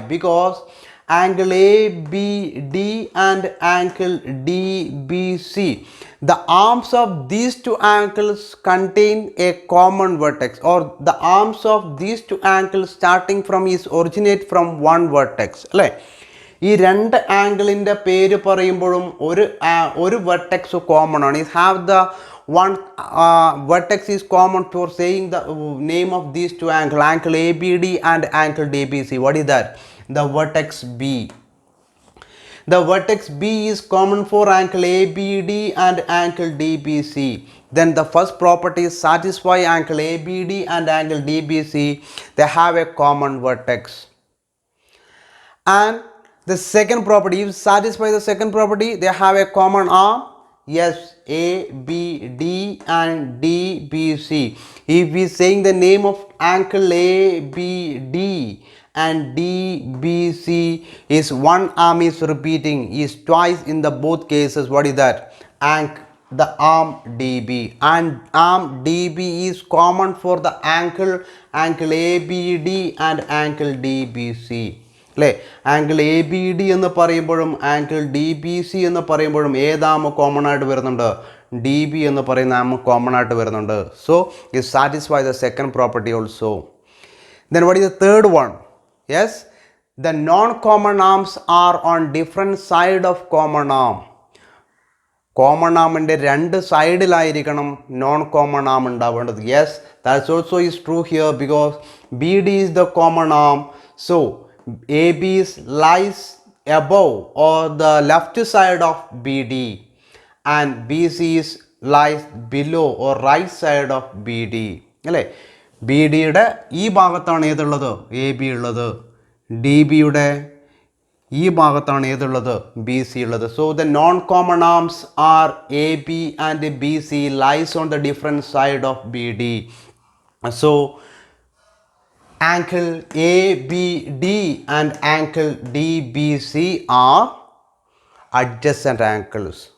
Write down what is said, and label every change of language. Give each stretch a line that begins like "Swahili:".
English: Because angle ABD and angle DBC, the arms of these two angles contain a common vertex, or the arms of these two angles starting from is originate from one vertex. Right?
Malayalam: ഈ രണ്ട് ആംഗിളിൻ്റെ പേര് പറയുമ്പോഴും ഒരു vertex common ആണ്.
English: ഇത് have the one vertex is common for saying the name of these two angles, angle ABD and angle DBC. What is that? The vertex B. The vertex B is common for angle ABD and angle DBC. Then the first property satisfy angle ABD and angle DBC. They have a common vertex. And the second property, if satisfy the second property, they have a common arm. Yes, ABD and DBC. If we saying the name of angle ABD and DBC is one arm is repeating, is twice in the both cases. What is that? The arm DB, and arm DB is common for the angle ABD and angle DBC.
Malayalam: അല്ലേ? Angle A B D എന്ന് പറയുമ്പോഴും angle D B C എന്ന് പറയുമ്പോഴും ഏതാമ common ആയിട്ട് വരുന്നുണ്ട്? D B എന്ന് പറയുന്ന ആമ കോമൺ ആയിട്ട് വരുന്നുണ്ട്.
English: So it satisfy the second property also. Then what is the third one? Yes, the non common arms are on different side of common arm.
Malayalam: Common ആമിൻ്റെ രണ്ട് സൈഡിലായിരിക്കണം നോൺ കോമൺ ആം ഉണ്ടാവേണ്ടത്.
English: Yes, that's also is true here because B D is the common arm. So AB lies above or the left side of BD and BC lies below or right side of BD. അല്ലേ?
Malayalam: B ഡിയുടെ ഈ ഭാഗത്താണ് ഏതുള്ളത്? A B ഉള്ളത്. D ബിയുടെ ഈ ഭാഗത്താണ് ഏതുള്ളത്? B C ഉള്ളത്.
English: So the non common arms are A B and B C lies on the different side of B D. So angle ABD and angle DBC are adjacent angles.